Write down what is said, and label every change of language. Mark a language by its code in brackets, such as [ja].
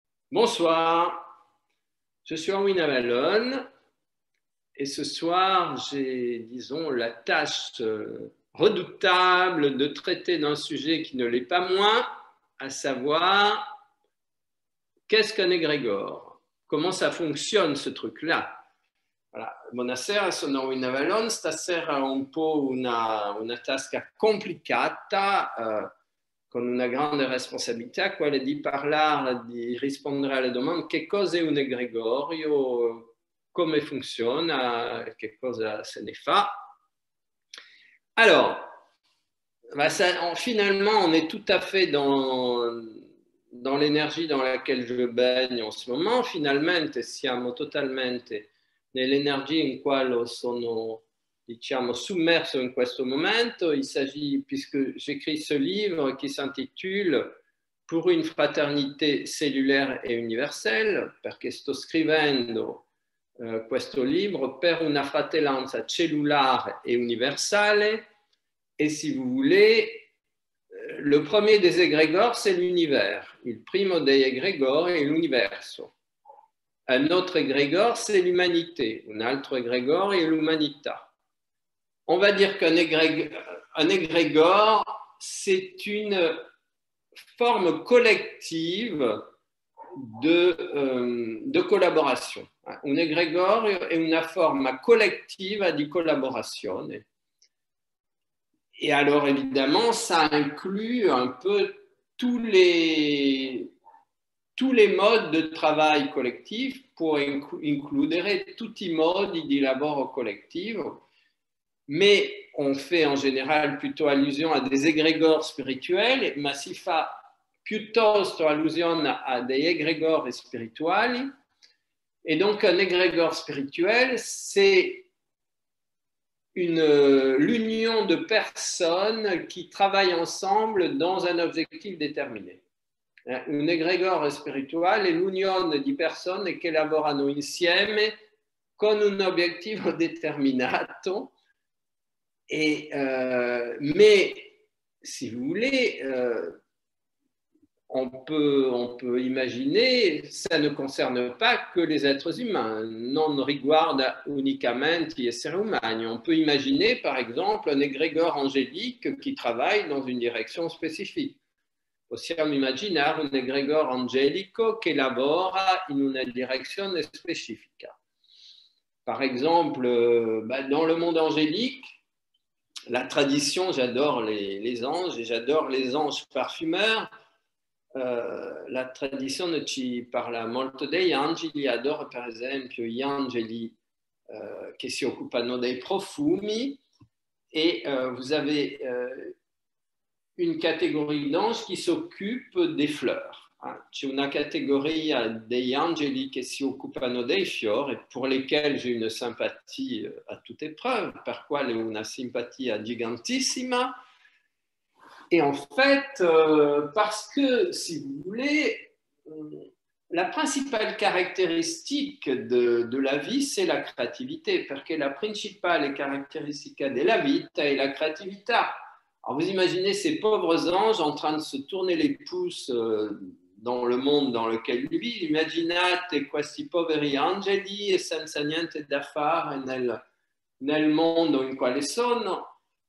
[fr] Bonsoir, je suis Erwin Avalon et ce soir j'ai, disons, la tâche redoutable de traiter d'un sujet qui ne l'est pas moins, à savoir qu'est-ce qu'un égrégore? Comment ça fonctionne ce truc-là? Voilà. [it] Buonasera, sono Erwin Avalon, stasera un po' una tasca complicata, con una grande responsabilità, quella di parlare, di rispondere alle domande che cosa è un egregorio, come funziona, che cosa se ne fa. [fr] Alors, finalement, on est tout à fait dans l'énergie dans laquelle je baigne en ce moment. [it] Finalmente siamo totalmente nell'energia in quale sono, diciamo, sommerso in questo momento. [fr] Il s'agit, puisque j'écris ce livre qui s'intitule Pour une fraternité cellulaire e universelle, [it] perché sto scrivendo questo libro per una fratellanza cellulare e universale. [fr] Et si vous voulez, le premier des égrégores, c'est l'univers. [it] Il primo dei égrégores è l'universo. [fr] Un autre égrégore, c'est l'humanité. [it] Un altro égrégore est l'humanità. [fr] On va dire qu'un égrégore, c'est une forme collective de collaboration. [it] Un égrégore è una forma collettiva di collaborazione. [fr] Et alors, évidemment, ça inclut un peu tous les modes de travail collectif, [it] può includere tutti i modi di lavoro collettivo, [fr] mais on fait en général plutôt allusion à des égrégores spirituels, [it] ma si fa piuttosto allusione a dei égrégores spirituali. [fr] Et donc, un égrégore spirituel, c'est l'union de personnes qui travaillent ensemble dans un objectif déterminé. [it] Un égrégore spirituale è l'unione di persone che lavorano insieme con un obiettivo determinato. [fr] Mais, si vous voulez, on peut imaginer, ça ne concerne pas que les êtres humains, [it] non riguarda unicamente gli esseri umani. [fr] On peut imaginer, par exemple, un égrégore angélique qui travaille dans une direction spécifique. [it] Possiamo immaginare un egregore angelico che lavora in una direzione specifica. [fr] Par exemple, dans le monde angélique, la tradition, j'adore les anges et j'adore les anges parfumeurs. [it] La tradizione ci parla molto degli angeli, adoro per esempio gli angeli che si occupano dei profumi [fr] et vous avez une catégorie d'anges qui s'occupe des fleurs. [it] C'è una categoria degli angeli che si occupano dei fiori e [fr] pour lesquels j'ai une sympathie à toute épreuve, [it] per quale una simpatia gigantissima. [fr] Et en fait, parce que, si vous voulez, la principale caractéristique de la vie, c'est la créativité, [it] perché la principale caratteristica della vita è la creatività. [fr] Alors vous imaginez ces pauvres anges en train de se tourner les pouces dans le monde dans lequel ils vivent. [it] Immaginate questi poveri angeli senza niente da fare nel mondo in quale sono.